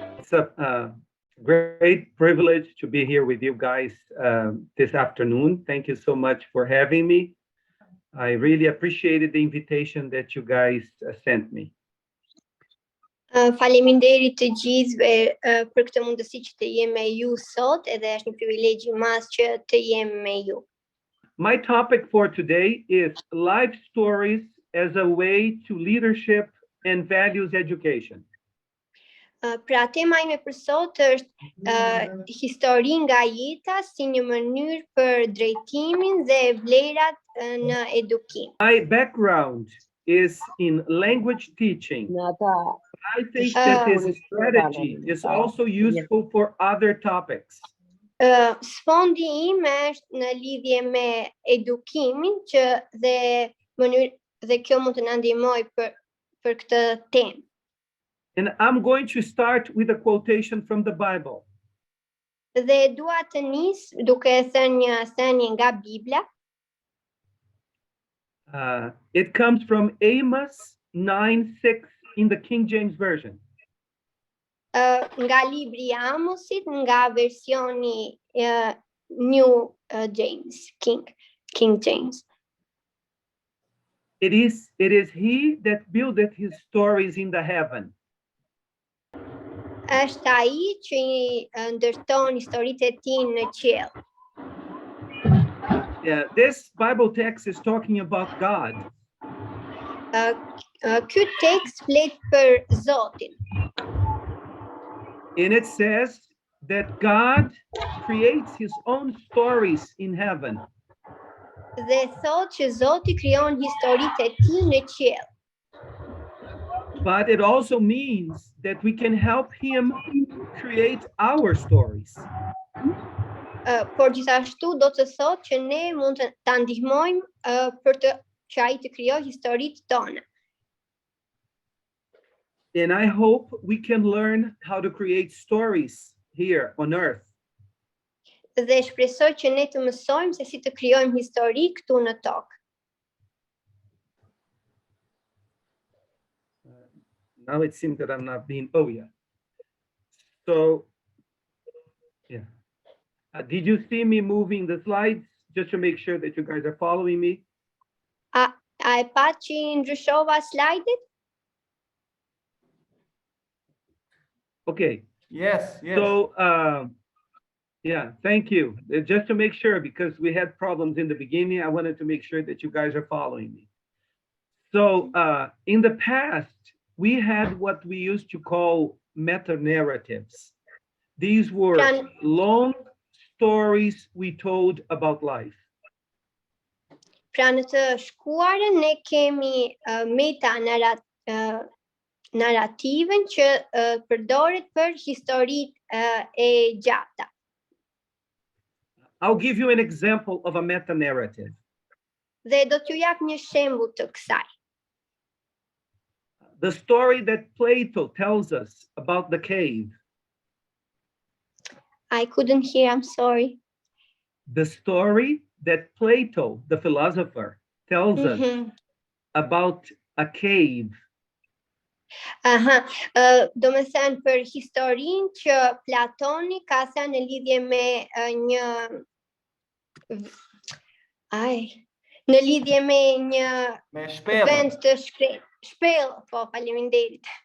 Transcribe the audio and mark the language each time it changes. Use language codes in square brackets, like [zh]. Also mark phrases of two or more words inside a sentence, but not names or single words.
[en] It's a great privilege to be here with you guys this afternoon. Thank you so much for having me. I really appreciated the invitation that you guys sent me. [sq] Faleminderit të gjithëve për këtë mundësi që të jem me ju sot, edhe është një privilegj i madh që të jem me ju. [en] My topic for today is life stories as a way to leadership and values education. [sq] Pra tema ime për sot është histori nga jeta si një mënyrë për drejtimin dhe vlerat në edukim. [en] My background is in language teaching. I think that this strategy is also useful for other topics. [sq] Sfondi im është në lidhje me edukimin që dhe kjo mund të na ndihmojë për këtë temë. [en] And I'm going to start with a quotation from the Bible. [sq] Dhe dua të nis duke thënë një thënie nga Bibla. [en] It comes from Amos 9:6 in the King James Version. [sq] Nga libri i Amosit nga versioni New James, King James. [en] It is he that buildeth his stories in the heaven. [sq] Është ai që ndërton historitë e tij në qiell. [en] Yeah, this Bible text is talking about God. [sq] Ky tekst flet për Zotin. [en] And it says that God creates his own stories in heaven. [sq] Dhe thot që Zoti krijon historitë e tij në qiell. [en] But it also means that we can help him create our stories. [sq] Por gjithashtu do të thotë që ne mund të ta ndihmojmë për të që ai të krijojë historitë tona. [en] And I hope we can learn how to create stories here on earth. [sq] Dhe shpresoj që ne të mësojmë se si të krijojmë histori këtu në tokë. [en] Now it seems that I'm not being, oh yeah. So, yeah. Did you see me moving the slides just to make sure that you guys are following me? [sq] A e pa që ndryshova slajdet? [en] Okay. Yes. So, yeah, thank you. Just to make sure, because we had problems in the beginning, I wanted to make sure that you guys are following me. So, in the past, we had what we used to call meta-narratives. These were long stories we told about life. [sq] Pra në të shkuarën ne kemi narrativen që përdoret për historitë e gjata. [en] I'll give you an example of a meta-narrative. [sq] Dhe do t'ju jap një shembull të kësaj. [en] The story that Plato tells us about the cave. I couldn't hear, I'm sorry. The story that Plato, the philosopher, tells us about a cave. [sq] Do me thënë për historinë që Platoni ka thënë në lidhje me një vend të shkret. Shpellë, po, faleminderit.